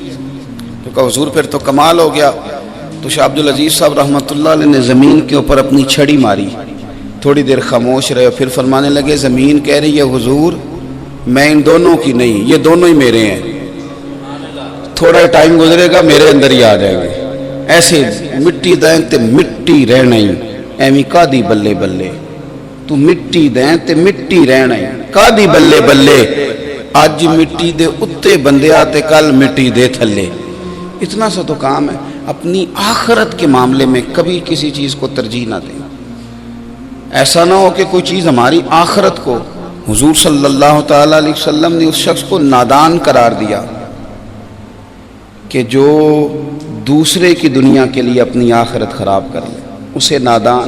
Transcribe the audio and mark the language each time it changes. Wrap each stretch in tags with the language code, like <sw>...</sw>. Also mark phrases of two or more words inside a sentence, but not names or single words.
<ur>تو کہا حضور پھر تو کمال ہو گیا۔ تو شاہ عبدالعزیز صاحب</ur> <ar>رحمۃ اللہ علیہ</ar> <ur>نے زمین کے اوپر اپنی چھڑی ماری، تھوڑی دیر خاموش رہے، پھر فرمانے لگے زمین کہہ رہی ہے حضور میں ان دونوں کی نہیں، یہ دونوں ہی میرے ہیں، تھوڑا ٹائم گزرے گا میرے اندر ہی آ جائیں گے۔</ur> <pa>ایسے مٹی دیں تے مٹی رہنا ہی، ایویں کادی بلے بلے، تو مٹی دیں تے مٹی رہنا ہی، کادی بلے بلے، آج مٹی دے اتے بندے آتے کل مٹی دے تھلے۔</pa> <ur>اتنا سا تو کام ہے۔ اپنی آخرت کے معاملے میں کبھی کسی چیز کو ترجیح نہ دیں۔ ایسا نہ ہو کہ کوئی چیز ہماری آخرت کو، حضور</ur> <ar>صلی اللہ تعالیٰ علیہ وسلم</ar> <ur>نے اس شخص کو نادان قرار دیا کہ جو دوسرے کی دنیا کے لیے اپنی آخرت خراب کر لے، اسے نادان۔</ur>